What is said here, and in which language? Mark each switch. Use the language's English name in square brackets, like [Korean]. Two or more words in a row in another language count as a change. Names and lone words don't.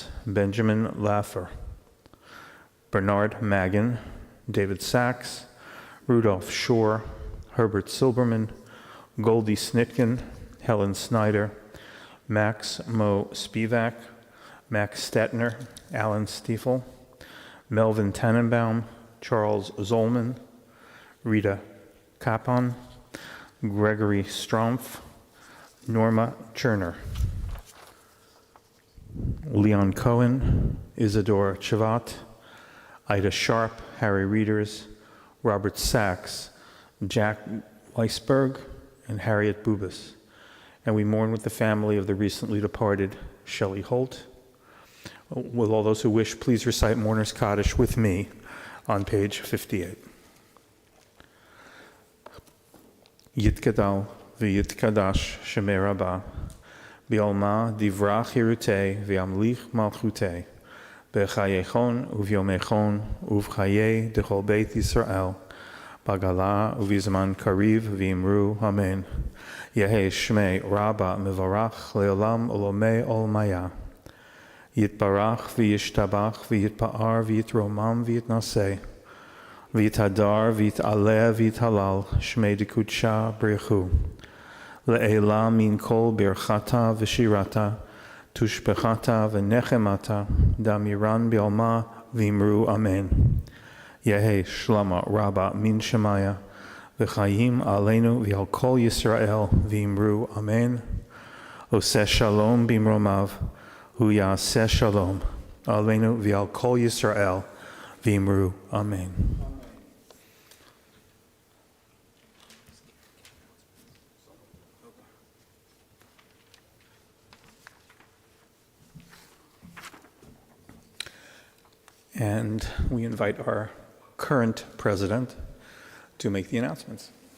[English] Benjamin Laffer, Bernard Magan, David Sachs, Rudolph Shore, Herbert Silberman, Goldie Snitkin, Helen Snyder, Max Mo Spivak, Max Stetner, Alan Stiefel, Melvin Tannenbaum, Charles Zolman, Rita Kapon, Gregory Strumpf, Norma Cherner, Leon Cohen, Isadora Chavat, Ida Sharp, Harry Reeders, Robert Sachs, Jack Weisberg, and Harriet Bubis. And we mourn with the family of the recently departed Shelley Holt. Will all those who wish please recite Mourner's Kaddish with me on page 58. [Aramaic] יתגדל ויתקדש שמה רבא בעלמא די ברא כרעותה וימליך מלכותה בחייכון וביומיכון ובחיי דכל בית ישראל בעגלא ובזמן קריב ואמרו אמן. יהא שמה רבא מברך לעלם ולעלמי עלמיא. יתברך וישתבח ויתפאר ויתרומם ויתנשא. ויתהדר ויתעלה ויתהלל שמה דקודשא בריך הוא. לעלא מן כל ברכתא ושירתא תשבחתא ונחמתא דאמירן בעלמא ואמרו אמן. יהא שלמא רבא מן שמיא וחיים עלינו ועל כל ישראל ואמרו אמן. [Hebrew] עושה שלום במרומיו הוא יעשה שלום עלינו ועל כל ישראל ואמרו אמן. [English] And we invite our current president to make the announcements.